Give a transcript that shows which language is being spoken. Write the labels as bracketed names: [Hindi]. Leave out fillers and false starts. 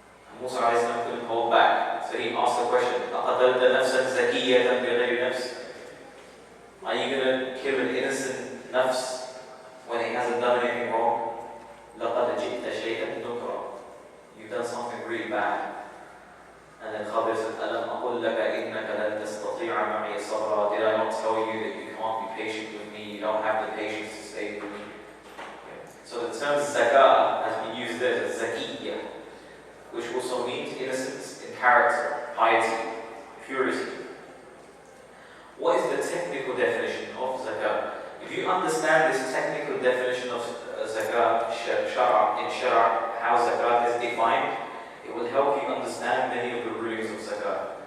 [English] And Musa alayhi salam couldn't hold back. So he asked the question, [Arabic] أَقَتَلْتَ نَفْسًا زَكِيَّةً بِغَيْرِ نَفْسٍ. [English] Are you going to kill an innocent nafs when it hasn't done anything wrong? [Arabic] لَقَدْ جِئْتَ شَيْئًا نُكْرًا. [English] You've done something really bad. And then Khadir said, [Arabic] أَلَمْ أَقُلْ لَكَ إِنَّكَ لَن تَسْتَطِيعَ مَعِيَ صَبْرًا. [English] Did I not tell you that you can't be patient with me? You don't have the patience to stay with me. So the term zakah has been used there as zakiyya, which also means innocence in character, piety, purity. What is the technical definition of zakah? If you understand this technical definition of zakah in shara, how zakat is defined, it will help you understand many of the rulings of zakah.